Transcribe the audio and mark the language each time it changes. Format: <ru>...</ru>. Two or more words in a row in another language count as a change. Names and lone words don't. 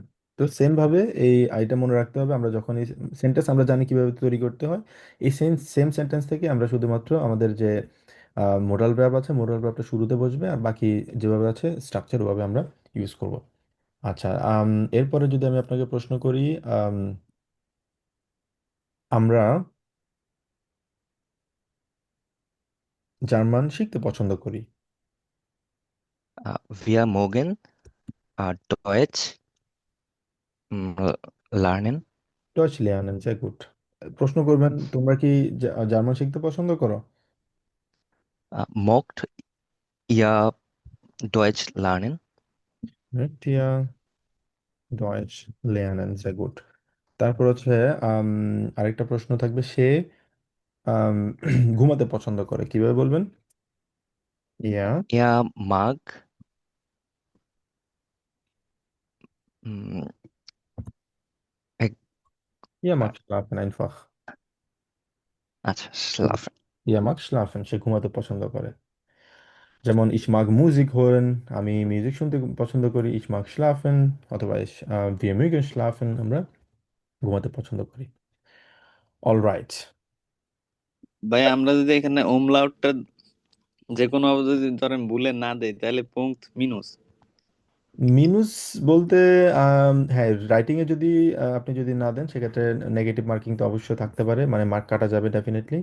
<bn>তো সেম ভাবে এই আইটা মনে রাখতে হবে, আমরা যখন এই সেন্টেন্স আমরা জানি কিভাবে তৈরি করতে হয়, এই সেম সেম সেন্টেন্স থেকে আমরা শুধুমাত্র আমাদের যে মোডাল ভার্ব আছে, মোডাল ভার্বটা শুরুতে বসবে, আর বাকি যেভাবে আছে স্ট্রাকচার ওভাবে আমরা ইউজ করব। আচ্ছা, এরপরে যদি আমি আপনাকে প্রশ্ন করি, আম, আমরা জার্মান শিখতে পছন্দ করি।</bn> <de>Wir mögen Deutsch lernen. ডয়েচ lernen, sehr gut।</de> <bn>প্রশ্ন করবেন, তোমরা কি জার্মান শিখতে পছন্দ করো?</bn> <de>Mögt ihr Deutsch lernen? Mögt ihr ডয়েচ lernen, sehr gut।</de> <bn>তারপর হচ্ছে আম, আরেকটা প্রশ্ন থাকবে, সে আম, ঘুমাতে পছন্দ করে, কিভাবে বলবেন?</bn> <de>ইয়া Er mag mm, এক- ইয়া আ- mag schlafen einfach।</de> <bn>আচ্ছা, schlafen.</bn> <de>ইয়া mag schlafen,</de> <bn>সে ঘুমাতে পছন্দ করে। যেমন</bn> <de>ich mag Musik hören,</de> <bn>আমি মিউজিক শুনতে পছন্দ করি,</bn> <de>ich mag schlafen,</de> <bn>অথবা</bn> <de>wir mögen schlafen,</de> <bn>আমরা ঘুমাতে পছন্দ করি। অলরাইট। ভাই আমরা যদি এখানে ওমলাউটটা যে কোনো ভাবে যদি ধরেন ভুলে না দেই তাহলে</bn> <de>Punkt minus.</de> <bn>মিনুস বলতে হ্যাঁ, রাইটিং এ যদি আপনি যদি না দেন, সেক্ষেত্রে</bn> <en>negative marking</en> <bn>তো অবশ্যই থাকতে পারে, মানে মার্ক কাটা যাবে ডেফিনেটলি।</bn>